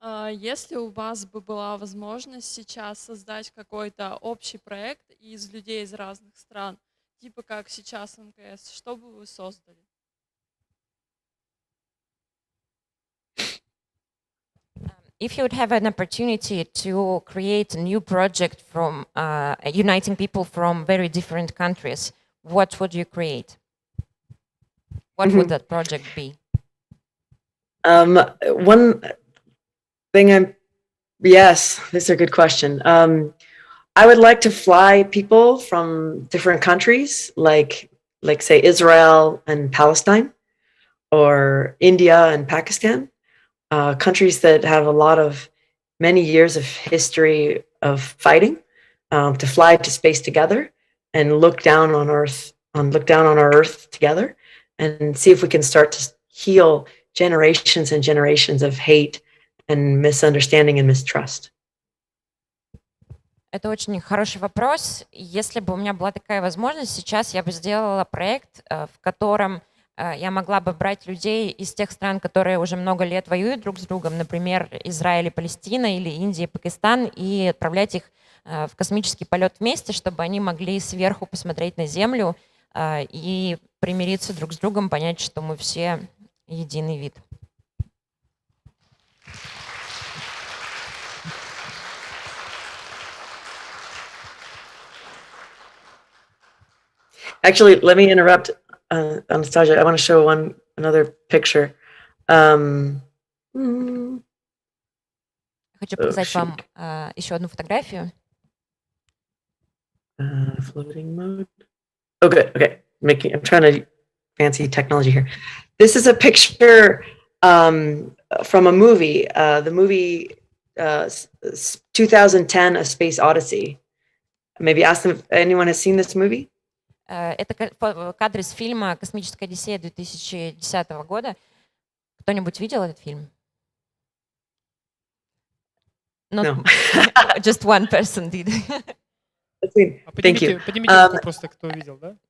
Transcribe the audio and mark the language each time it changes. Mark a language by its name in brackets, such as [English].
[Russian] Если у вас бы была возможность сейчас создать какой-то общий проект из людей из разных стран, типа как сейчас МКС, что бы вы создали? [English] If you would have an opportunity to create a new project from uniting people from very different countries, what would you create? What would that project be? One thing yes, this is a good question. I would like to fly people from different countries, like say Israel and Palestine, or India and Pakistan, countries that have a lot of many years of history of fighting, to fly to space together and look down on our Earth together, and see if we can start to heal generations and generations of hate and misunderstanding and mistrust. [Russian] Это очень хороший вопрос. Если бы у меня была такая возможность, сейчас я бы сделала проект, в котором я могла бы брать людей из тех стран, которые уже много лет воюют друг с другом, например, Израиль и Палестина, или Индия и Пакистан, и отправлять их в космический полет вместе, чтобы они могли сверху посмотреть на Землю и примириться друг с другом, понять, что мы все единый вид. [English] Actually, let me interrupt, Anastasia. I want to show another picture. [Russian] Хочу показать вам еще одну фотографию. [English] Floating mode. Oh, good. Okay. I'm trying to fancy technology here. This is a picture from a movie. The movie 2010: A Space Odyssey. Maybe ask them if anyone has seen this movie. [Russian] Это кадр из фильма «Космическая Одиссея» 2010 года. Кто-нибудь видел этот фильм? [English] No. Just one person did. Thank you. [Russian] Поднимите руку просто, кто видел, да?